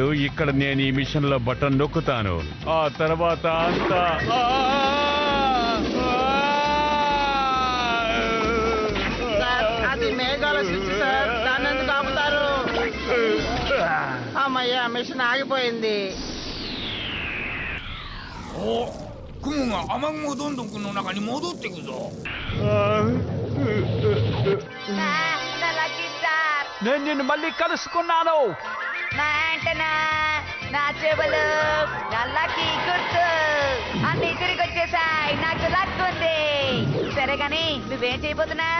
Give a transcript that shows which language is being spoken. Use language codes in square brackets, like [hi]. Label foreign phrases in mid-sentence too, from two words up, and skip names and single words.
[te] ఇక్కడ నేను ఈ మిషన్ లో బటన్ నొక్కుతాను. ఆ తర్వాత అంతా అది మేఘాల సృష్టి సార్. దాన్ని ఎందుకు ఆపుతారు? అమ్మయ్యా, మిషన్ ఆగిపోయింది. [ja] お、雲が雨雲どんどんこの中に戻ってくぞ。 [te] నా [en] lucky star. [te] నేను నిన్ను మళ్ళీ కలుసుకున్నాను. నా యాంటనా, నా చెవులు, నా లక్కీ గుర్తు అన్ని తిరిగి వచ్చేసాయి. నాకు లక్ ఉంది. సరే గాని నువ్వేం చేయబోతున్నావు?